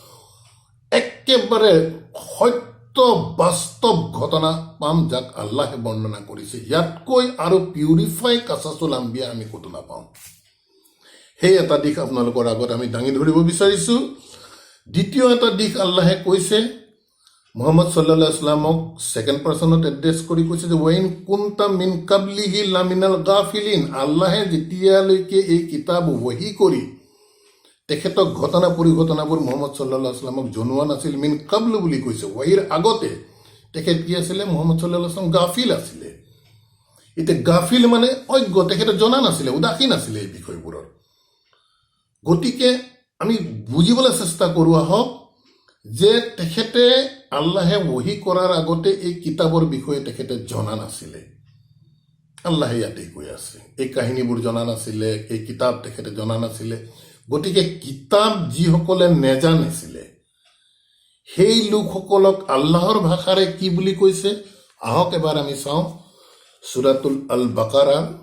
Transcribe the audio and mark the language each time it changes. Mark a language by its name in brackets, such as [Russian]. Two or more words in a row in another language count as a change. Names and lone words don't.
[Assamese] একেবাৰে সত্য বাস্তৱ ঘটনা পাম যাক আল্লাহে বৰ্ণনা কৰিছে ইয়াতকৈ আৰু পিউৰিফাই [Arabic] قصص الأنبياء [Assamese] আমি ক'তো নাপাওঁ সেই এটা দিশ আপোনালোকৰ আগত আমি দাঙি ধৰিব বিচাৰিছো দ্বিতীয় এটা দিশ আল্লাহে কৈছে মুহাম্মদ [Arabic] صلى الله عليه وسلم [English] second person [Assamese] এড্ৰেছ কৰি কৈছে যে [Arabic] وإن كنت من قبله لمن الغافلين [Assamese] আল্লাহে যেতিয়ালৈকে এই কিতাপ ৱাহি কৰি তেখেতক ঘটনা পৰিঘটনাবোৰ মুহাম্মদ [Arabic] صلى الله عليه وسلم [Assamese] জনোৱা নাছিল [Arabic] من قبل [Assamese] বুলি কৈছে ৱাহিৰ আগতে তেখেত কি আছিলে মুহাম্মদ [Arabic] صلى الله عليه وسلم [Assamese] গাফিল আছিলে এতিয়া গাফিল মানে অজ্ঞ তেখেতে জনা নাছিলে উদাসীন আছিলে এই বিষয়বোৰৰ গতিকে আমি বুজিবলৈ চেষ্টা কৰো আহক যে তেখেতে আল্লাহে ৱাহি কৰাৰ আগতে এই কিতাপৰ বিষয়ে তেখেতে জনা নাছিলে আল্লাহে ইয়াতে কৈ আছে এই কাহিনীবোৰ জনা নাছিলে এই কিতাপ তেখেতে জনা নাছিলে গতিকে কিতাপ যিসকলে নেজানিছিলে সেই লোকসকলক আল্লাহৰ ভাষাৰে কি বুলি কৈছে আহক এবাৰ আমি চাওঁ সূৰাতুল আল বাকাৰা